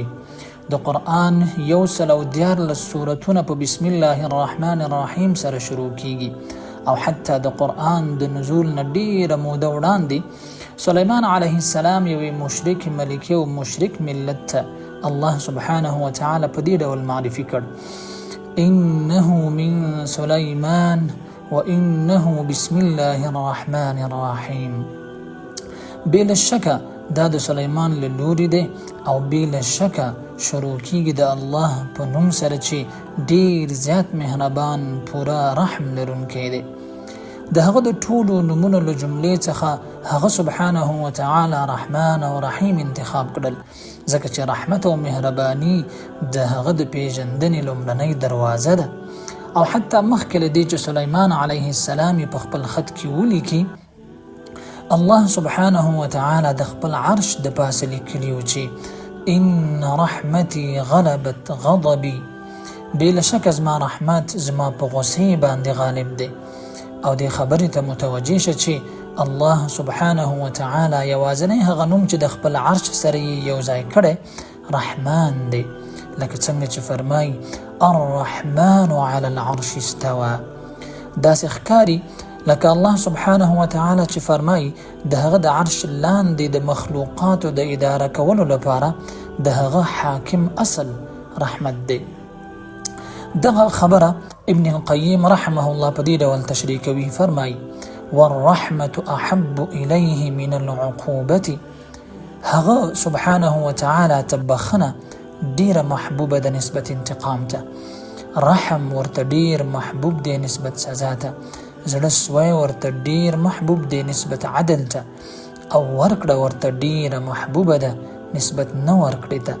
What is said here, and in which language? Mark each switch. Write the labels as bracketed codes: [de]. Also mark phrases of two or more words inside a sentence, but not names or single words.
[ps] د قرآن 114 سورتونه په [ar] بسم الله الرحمن الرحیم [ps] سره شروع کیږي، او حتی د قرآن د نزول نه ډیره موده وړاندې سلیمان [ar] علیه السلام [ps] یوې مشرک ملکې او مشرک ملت ته الله [ar] سبحانه و تعالی [ps] په دې ډول معرفي کړ: [ar] انه من سلیمان وانه بسم الله الرحمن الرحیم. [ps] بلا شکه دا د سلیمان له لوري دی، او بلا شکه شروع کیږي د الله په نوم سره چې ډیر زیات مهربان پورا رحم لرونکی دی. د هغه د ټولو نومونو له جملې څخه هغه [ar] سبحانه و تعالی [ps] رحمان او رحیم انتخاب کړل، ځکه چې رحمت او مهرباني د هغه د پیژندنې لومړنۍ دروازه ده. او حتی مخکې له دې چې سلیمان [ar] علیه السلام [ps] په خپل خط کې ولیکي، الله [ar] سبحانه و تعالی [ps] د خپل عرش د پاسه لیکلي و چې [ar] ان رحمتي غلبت غضبي، [ps] بلا شک زما رحمت زما په غصې باندې غالب دی. او دې خبرې ته متوجه شه چې الله [ar] سبحانه و تعالی [ps] یوازنی هغه نوم چې د خپل عرش سره یو ځای کړی رحمان دی، لکه څنګه چې فرمای [ar] الرحمن علی العرش استوى. [ps] داسې ښکاري لکه الله [ar] سبحانه و تعالی [ps] چې فرمای د هغه د عرش لاندې د مخلوقاتو د اداره کولو لپاره د هغه حاکم اصل رحمت دی. دغه خبره ابن القیم [ar] رحمه الله [ps] په دې ډول تشریح کوي، فرمای [ar] والرحمة احب الیه من العقوبة. [ps] هغه [ar] سبحانه و تعالی [ps] تبخنه ډیره محبوبه د نسبت انتقام ته، رحم ورته ډیر محبوب دی نسبت سزا ته، زړه سوی ورته ډیر محبوب دی نسبت عدل ته، او ورکړه ورته ډیره محبوبه ده نسبت نه ورکړې ته.